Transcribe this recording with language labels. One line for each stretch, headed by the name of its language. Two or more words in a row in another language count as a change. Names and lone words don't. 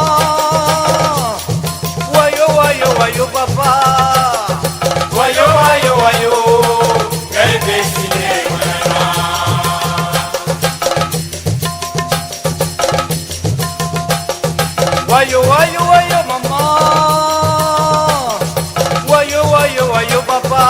Lingala: Wayo, wayo, wayo, papa. Wayo, wayo, wayo,
French: quelle destinée maintenant.
Lingala: Wayo, wayo, wayo, maman. Wayo, wayo, wayo, papa.